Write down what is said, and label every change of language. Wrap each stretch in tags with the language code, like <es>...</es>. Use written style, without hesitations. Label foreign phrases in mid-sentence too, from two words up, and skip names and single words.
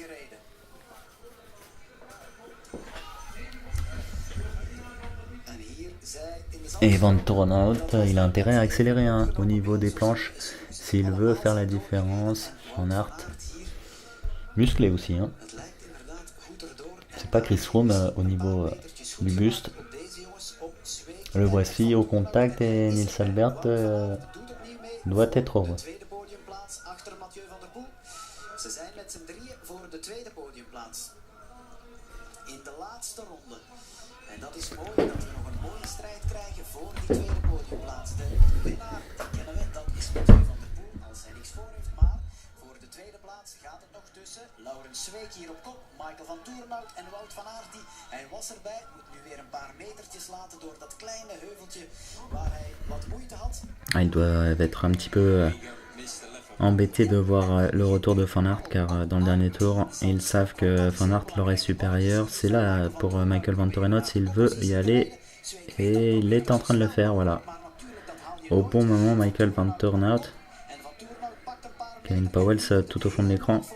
<fr>Et Van Toornhout, il a intérêt à accélérer au niveau des planches s'il veut faire la différence. Van Aert, musclé aussi. C'est pas Chris Froome au niveau du buste. Le voici au contact et Niels Albert doit être heureux.</fr> <nl>Ze zijn met z'n drieën voor de tweede podiumplaats. In de laatste ronde. En dat is mooi dat we nog een mooie strijd krijgen voor die tweede podiumplaats. De winnaar, die kennen we, dat is Mathieu van der Poel als hij niks voor heeft. Maar voor de tweede plaats gaat het nog tussen Laurens Zweek hier op kop, Michael van Toornhout en Wout van Aert. Hij was erbij, moet nu weer een paar metertjes laten door dat kleine heuveltje waar hij wat moeite had.</nl> <fr>Il doit être un petit peu embêté de voir le retour de Van Aert car dans le dernier tour ils savent que Van Aert leur est supérieur. C'est là pour Michael Van Toornhout s'il veut y aller et il est en train de le faire, voilà. Au bon moment Michael Van Toornhout. Kevin Powels tout au fond de l'écran.</fr>